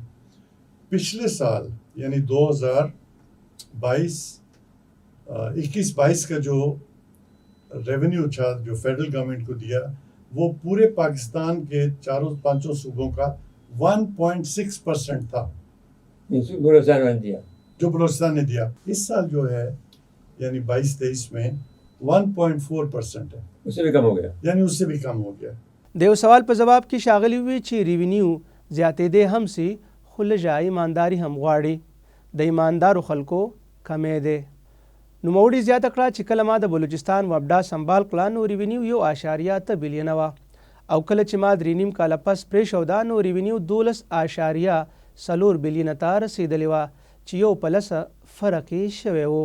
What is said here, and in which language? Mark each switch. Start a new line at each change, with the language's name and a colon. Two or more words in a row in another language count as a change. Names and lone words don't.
Urdu: پچھلے سال یعنی 2021-22 کا جو ریونیو تھا جو
English: federal government
Urdu: کو دیا وہ پورے پاکستان کے 400-500 صوبوں کا 1.6% تھا جو بلوچستان نے دیا. اس سال جو ہے یعنی 22-23 میں 1.4% ہے, اس سے بھی کم ہو گیا, یعنی اس سے بھی کم ہو گیا.
Pashto: د یو سوال په جواب کې ښاغلي وی چې ریوینیو زیاتېدی هم سي خو لږه ایمانداري هم غواړي، د ایماندارو خلکو کمی دی. نوموړي زیاته کړه چې کله ما د بلوچستان وبډا سنبال کړه نو ریوینیو 1.8 بلیونه وه او کله چې ما 3.5 کاله پس پرېښوده نو ریوینیو 12.4 بلیونه ته رسېدلې وه چې یو په لسه فرق یې شوی و.